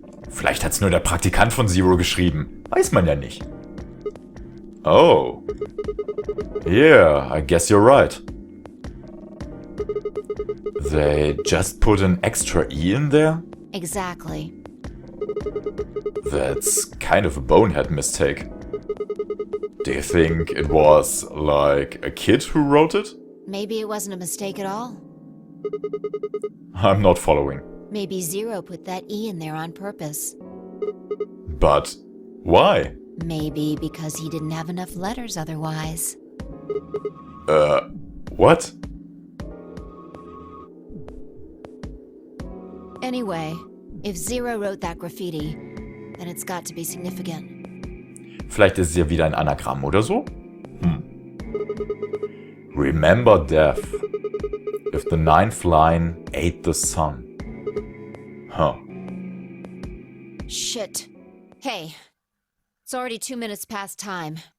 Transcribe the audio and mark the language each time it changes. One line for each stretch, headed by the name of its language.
German: Vielleicht hat's nur der Praktikant von Zero geschrieben. Weiß man ja nicht. Oh.
English: Yeah, I guess you're right. They just put an extra E in there? Exactly. That's kind of a bonehead mistake. Do you think it was like a kid who wrote it? Maybe it wasn't a mistake at all. I'm not following. Maybe Zero put that E in there on purpose. But why? Maybe because he didn't have enough letters otherwise. What? Anyway, if Zero wrote that graffiti, then it's got to be significant.
German: Vielleicht ist es ja wieder ein Anagramm oder so?
English: Remember death. If the ninth line ate the sun. Huh. Shit. Hey, it's already 2 minutes past time.